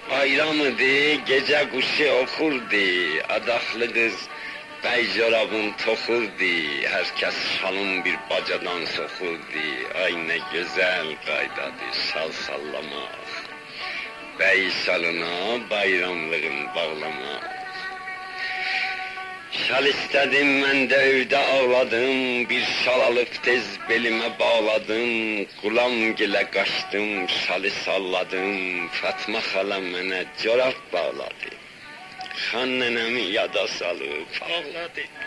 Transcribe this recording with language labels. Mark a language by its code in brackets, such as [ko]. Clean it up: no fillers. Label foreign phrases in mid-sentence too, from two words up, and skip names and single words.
[tr] bayramıdır, gece kuşu okurdu, adaklı kız beycorabın tokurdu, herkes şalın bir bacadan sokurdu, ay ne güzel qaydadır şal sallamaq, bey şalına bayramlığın bağlamaq. [az] Şal istedim, mən də evdə ağladım, bir şal alıb tez belimə bağladım, Qulamgilə qaçdım, şalı salladım, Fatma xala mənə corab bağladı, Xan nənəmi yada salıb ağladı.